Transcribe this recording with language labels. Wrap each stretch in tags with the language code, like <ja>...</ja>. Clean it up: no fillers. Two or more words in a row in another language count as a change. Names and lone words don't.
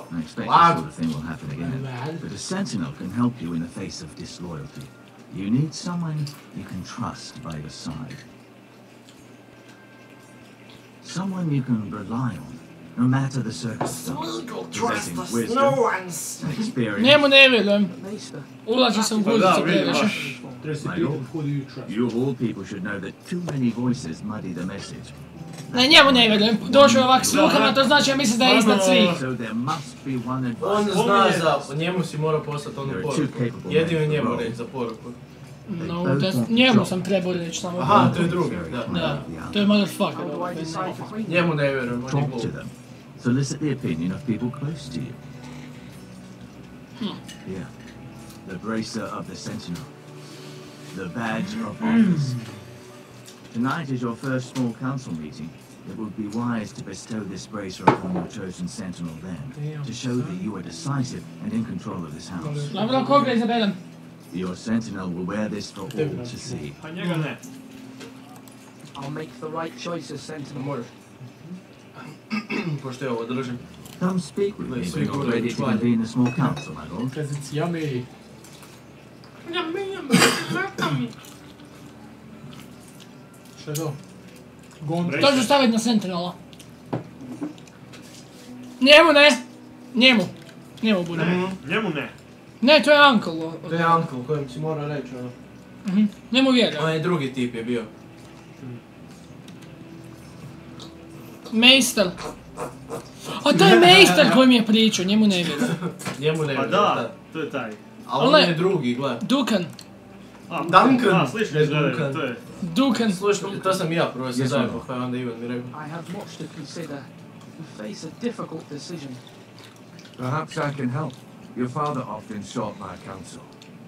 <en>I expect this sort of thing will happen again. But a sentinel can help you in the face of disloyalty. You need someone you can trust by your side. Someone you can rely on, no matter the circumstances. Possessing wisdom, experience.</en> <bs>Njemu ne vjerujem. Ulazi se u guzicu previše.</bs> <en>My lord, you of all people should know that too many voices muddy the message.</en> <bs>Ne, njemu ne vjerujem. Došao je ovak s rukama, to znači ja mislim da je iznad svih.</bs> <en>So there must be one</en> <bs>On</bs> <en>advice.</en> <bs>zna za... Njemu si morao poslati onu poruku. Jedino njemu reći za poruku. No, njemu sam trebao reći samo. Aha, to je drugi, da. Da, to je motherfucker. Njemu ne vjerujem, on je</bs> <en>Talk</en> <bs>glup.</bs> <en>to them. Solicit the opinion of people close to you. Yeah. The bracer of the sentinel. The badge of office. Tonight is your first small council meeting. It would be wise to bestow this bracer upon your chosen sentinel then, to show that you are decisive and in control of this house.</en> <bs>Dobro, koga izaberem?</bs> <en>Your sentinel will wear this for all to see.</en> <bs>A njega ne.</bs> <en>I'll make the right choices, Sentinel.</en> <bs>Pošto je ovo držim.</bs> <en>Come speak with me when you're ready to convene the small council, my lord. Because it's yummy.</en> <bs>Šta je to? To ću staviti na Sentinela. Njemu ne! Njemu bude. Njemu ne. Ne, to je uncle. To je uncle kojem si morao reći ono. Njemu vjerujem. On je drugi tip je bio. Meister. A to je Meister koji mi je pričao, njemu ne vjerujem. Njemu ne Pa vjerujem, da, to je taj. A on je drugi, gledaj. Dukan. Duncan. A, slično izgledaju, to je. Dukan. Slušaj, to sam i ja prvo se zajedno, pa je onda Ivan mi rekao.</bs> <en>I have much to consider. You face a difficult decision. Perhaps I can help. Your father often sought my counsel.</en>